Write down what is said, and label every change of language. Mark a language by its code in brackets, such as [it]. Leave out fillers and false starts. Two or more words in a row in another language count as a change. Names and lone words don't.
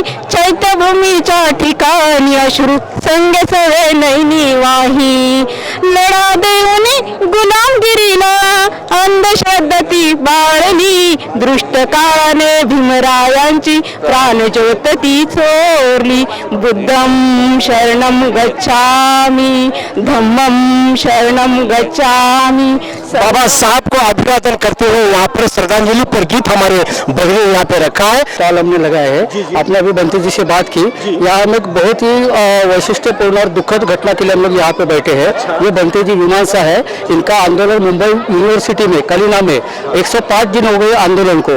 [mr] चैत्यभूमीच्या ठिकाणी अश्रू संगे सवे नैनी वाही. लढा देऊन गुलामगिरीला अंधश्रद्धा ती बाळली, दृष्ट काळाने भीमरायांची प्राण ज्योत ती चोरली. [pi] बुद्धं शरणं गच्छामि, धम्मं शरणं गच्छामि. [hi] बाबा साहब को अभिवादन करते हुए यहाँ पर श्रद्धांजलि पर गीत हमारे बगले यहाँ पे रखा है, स्टॉल हमने लगाया है. आपने अभी बंटी जी से बात की. यहाँ हम एक बहुत ही वैशिष्ट्यपूर्ण और दुखद घटना के लिए हम लोग यहाँ पे बैठे हैं. ये बंटी जी मीमांसा है. इनका आंदोलन मुंबई यूनिवर्सिटी में कलिना में 105 दिन हो गए आंदोलन को.